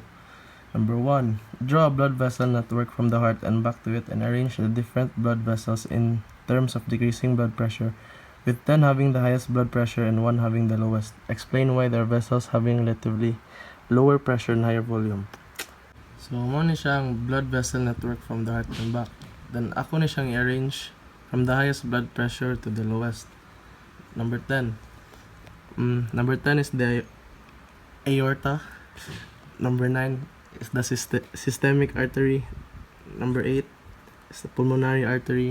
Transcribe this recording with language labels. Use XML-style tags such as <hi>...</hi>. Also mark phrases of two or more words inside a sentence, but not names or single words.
<en>Number 1. Draw a blood vessel network from the heart and back to it and arrange the different blood vessels in terms of decreasing blood pressure, with 10 having the highest blood pressure and 1 having the lowest. Explain why there are vessels having relatively lower pressure and higher volume. So,</en> <hil>mo ni siyang</hil> <en>blood vessel network from the heart and back. Then,</en> <hil>ako ni siyang</hil> <en>i-arrange from the highest blood pressure to the lowest. Number 10. Number 10 is the aorta. Number 9 is the systemic artery. Number 8 is the pulmonary artery.</en>